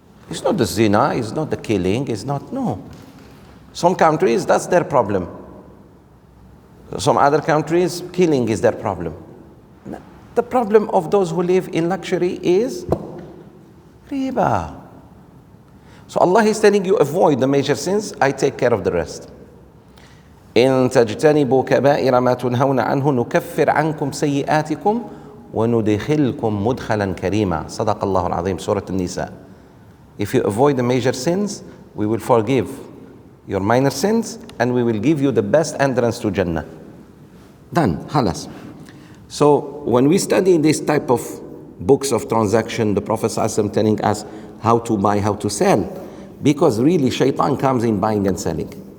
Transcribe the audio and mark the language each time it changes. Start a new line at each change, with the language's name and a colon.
English: It's not the zina, it's not the killing, it's not, no. Some countries, that's their problem. Some other countries, killing is their problem. The problem of those who live in luxury is riba. So Allah is telling you, avoid the major sins, I take care of the rest.
Arabic: إن تجتنبوا كبائر ما تنهون عنه نكفر عنكم سيئاتكم وندخلكم مدخلا كريما. صدق الله العظيم. Surah An-Nisa.
English: If you avoid the major sins, we will forgive your minor sins, and we will give you the best entrance to Jannah. Done. Halas. So when we study this type of books of transaction, the Prophet ﷺ telling us how to buy, how to sell, because really shaitan comes in buying and selling.